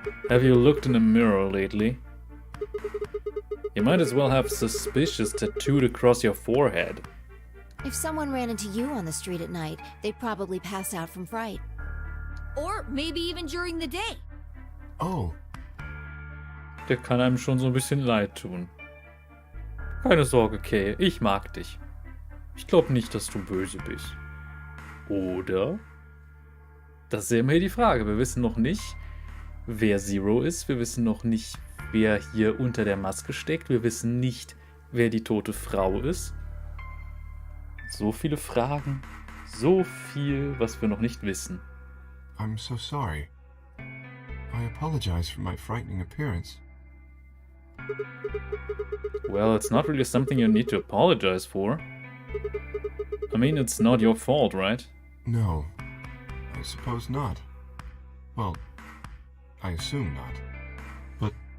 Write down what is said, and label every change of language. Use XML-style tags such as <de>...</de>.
<en>Have you looked in a mirror lately? You might as well have suspicious tattooed across your forehead. If someone ran into you on the street at night, they'd probably pass out from fright. Or maybe even during the day. Oh,</en> <de>Der kann einem schon so ein bisschen leid tun. Keine Sorge, Kay, ich mag dich. Ich glaube nicht, dass du böse bist. Oder? Das ist ja immer hier die Frage. Wir wissen noch nicht, wer Zero ist. Wir wissen noch nicht, wer hier unter der Maske steckt. Wir wissen nicht, wer die tote Frau ist. So viele Fragen. So viel, was wir noch nicht wissen.</de> <en>I'm so sorry. I apologize for my frightening appearance. Well, it's not really something you need to apologize for. I mean, it's not your fault, right? No, I suppose not. Well, I assume not.</en>